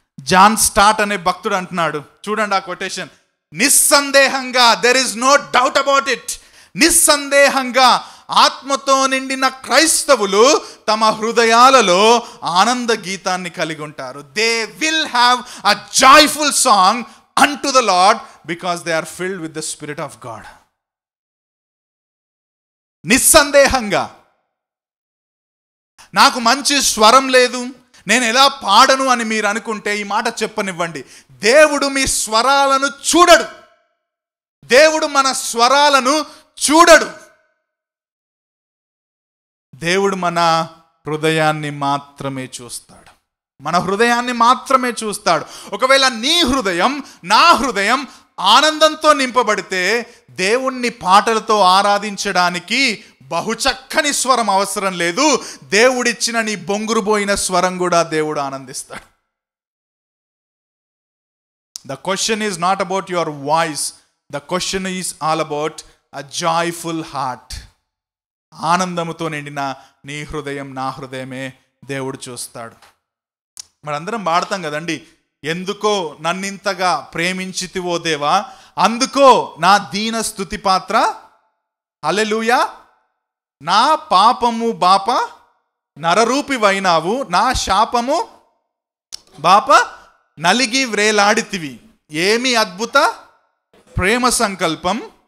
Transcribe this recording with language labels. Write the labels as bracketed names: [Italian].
[Telugu] John start అనే భక్తుడు అంటున్నాడు, చూడండి ఆ కొటేషన్, నిస్సందేహంగా, [English] there is no doubt about it, [Telugu] నిస్సందేహంగా ఆత్మతో నిండిన క్రైస్తవులు తమ హృదయాలలో ఆనంద గీతాన్ని కలిగి ఉంటారు. [English] They will have a joyful song unto the Lord because they are filled with the Spirit of God. [Telugu] నిస్సందేహంగా. నాకు మంచి స్వరం లేదు, నేను ఎలా పాడను అని మీరు అనుకుంటే ఈ మాట చెప్పనివ్వండి. దేవుడు మీ స్వరాలను చూడడు. దేవుడు మన స్వరాలను చూడడు. దేవుడు మన హృదయాన్ని మాత్రమే చూస్తాడు. మన హృదయాన్ని మాత్రమే చూస్తాడు. ఒకవేళ నీ హృదయం, నా హృదయం ఆనందంతో నింపబడితే దేవుణ్ణి పాటలతో ఆరాధించడానికి బహుచక్కని స్వరం అవసరం లేదు. దేవుడిచ్చిన నీ బొంగురుబోయిన స్వరం కూడా దేవుడు ఆనందిస్తాడు. [English] The question is not about your voice. The question is all about a joyful heart. [Telugu] ఆనందముతో నిండిన నీ హృదయం, నా హృదయమే దేవుడు చూస్తాడు. మనందరం పాడతాం కదండి, ఎందుకో నన్నింతగా ప్రేమించితివో దేవా, అందుకో నా దీన స్తుతి పాత్ర, హల్లెలూయా, నా పాపము బాప నరరూపివైనావు, నా శాపము బాప నలిగి వ్రేలాడితివి, ఏమి అద్భుత ప్రేమ సంకల్పం.